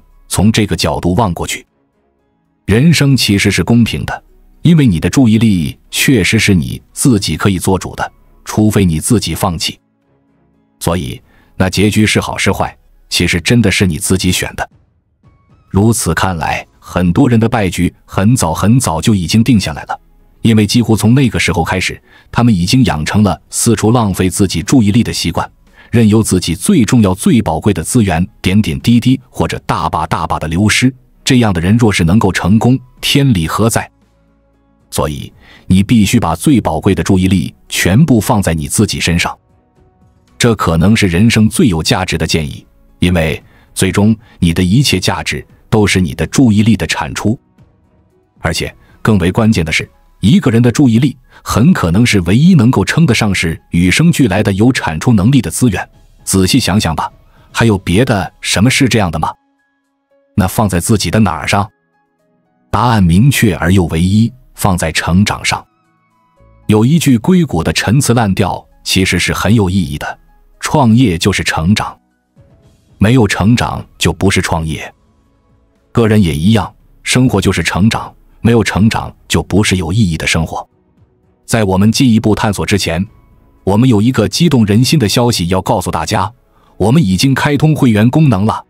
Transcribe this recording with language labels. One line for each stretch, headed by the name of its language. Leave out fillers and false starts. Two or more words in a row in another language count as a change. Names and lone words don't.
Chinese: 從這個角度望過去，人生其實是公平的，因為你的注意力確實是你自己可以做主的，除非你自己放棄。所以，那結局是好是壞，其實真的是你自己選的。如此看來，很多人的敗局很早很早就已經定下來了，因為幾乎從那個時候開始，他們已經養成了四處浪費自己注意力的習慣，任由自己最重要最寶貴的資源點點滴滴或者大把大把的流失。這樣的人若是能夠成功，天理何在？所以你必須把最寶貴的注意力全部放在你自己身上，這可能是人生最有價值的建議，因為最終你的一切價值都是你的注意力的產出。而且更為關鍵的是，一個人的注意力很可能是唯一能夠稱得上是與生俱來的有產出能力的資源。仔細想想吧，還有別的什麼是這樣的嗎？那放在自己的哪兒上？答案明確而又唯一，放在成長上。有一句硅谷的陳詞濫調，其實是很有意義的：創業就是成長，沒有成長就不是創業。個人也一樣，生活就是成長，沒有成長就不是有意義的生活。在我們進一步探索之前，我們有一個激動人心的消息要告訴大家，我們已經開通會員功能了。